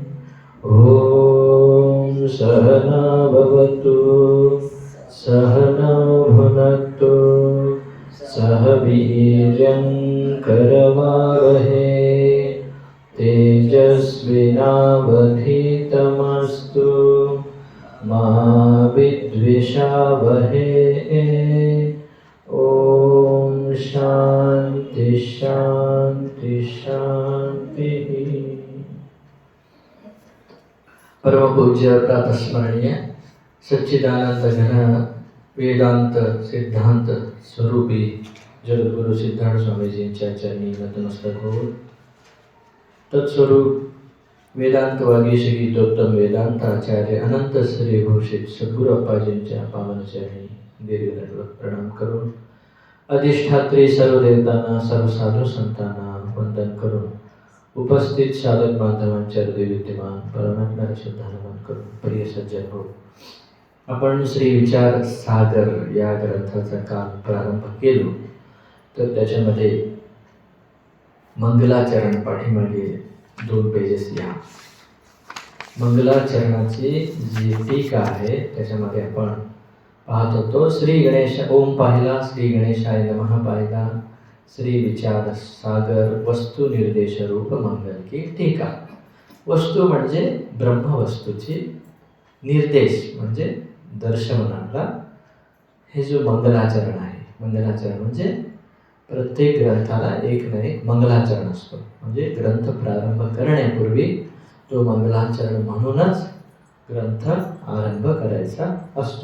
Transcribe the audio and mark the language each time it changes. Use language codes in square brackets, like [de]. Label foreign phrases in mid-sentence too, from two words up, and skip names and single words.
[sa] ॐ सहना भवतु सहनौ भुनक्तु सह वीर्यं करवावहै तेजस्विनावधीतमस्तु मा विद्विषावहै। ॐ शान्ति शान्ति शान्तिः। [mr] परमपूज्य प्रातस्मरणीय सच्चिदानंद घन वेदांत सिद्धांत स्वरूपी जगद्गुरु सिद्धार्थ स्वामीजींच्या चरणी नतमस्तक होऊन तत्स्वरूप वेदांत वागीश गीतोत्तम वेदांत आचार्य अनंत श्री भूषित सद्गुरु अप्पाजींच्या पावन चरणी दीर्घदंडवत प्रणाम करून अधिष्ठात्री सर्व देवतांना सर्व साधू संतांना वंदन करून उपस्थित साधक बांधवांच्या हृदय विद्यमान परमात्म्याला सुद्धा नमन करून प्रिय सज्जन हो, आपण श्री विचार सागर या ग्रंथाचा काल प्रारंभ केलो तर त्याच्यामध्ये मंगलाचरण पाठीमागे 2 पेजेस या मंगलाचरणाची जी टीका आहे त्याच्यामध्ये आपण पाहत होतो श्री गणेश ओम पाहिला, [sa] श्री गणेशाय नमः [mr] पाहिला, श्री विचार सागर वस्तू निर्देश रूप मंगल की टीका। वस्तू म्हणजे ब्रह्मवस्तूची, निर्देश म्हणजे दर्शवणारा हे जो मंगलाचरण आहे। मंगलाचरण म्हणजे प्रत्येक ग्रंथाला एक ना एक मंगलाचरण असतो, म्हणजे ग्रंथ प्रारंभ करण्यापूर्वी तो मंगलाचरण म्हणूनच ग्रंथ आरंभ करायचा असतो।